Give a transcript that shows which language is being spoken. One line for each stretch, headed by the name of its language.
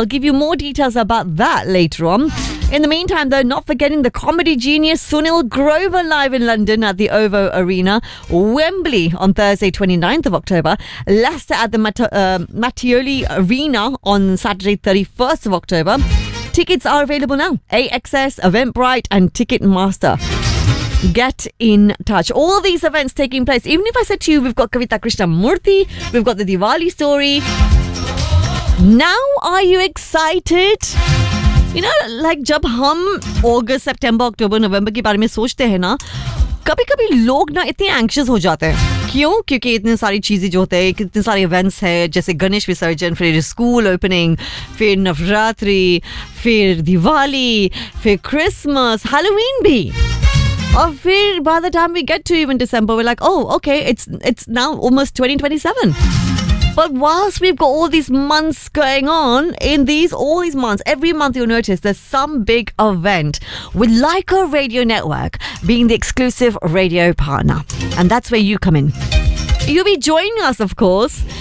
English: I'll give you more details about that later on. In the meantime though, not forgetting the comedy genius Sunil Grover live in London at the OVO Arena, Wembley on Thursday 29th of October, Leicester at the Mattioli Arena on Saturday 31st of October. Tickets are available now. AXS, Eventbrite and Ticketmaster. Get in touch. All these events taking place. Even if I said to you, we've got Kavita Krishnamurthy, we've got the Diwali story. Now, are you excited?
Hindi: You know, like, जब हम August, September, October, November के बारे में सोचते है ना, कभी कभी लोग ना इतने anxious हो जाते हैं. Kyun? क्योंकि इतने सारी चीज़े जो होते हैं, इतने सारी events है, जैसे गणेश विसर्जन, फिर school opening, फिर नवरात्रि, फिर दिवाली, फिर Christmas, Halloween भी.
English: Or fear by the time we get to even December, we're like, oh, okay, it's now almost 2027. But whilst we've got all these months going on, in these all these months, every month you'll notice there's some big event with Like a Radio Network being the exclusive radio partner. And that's where you come in. You'll be joining us, of course.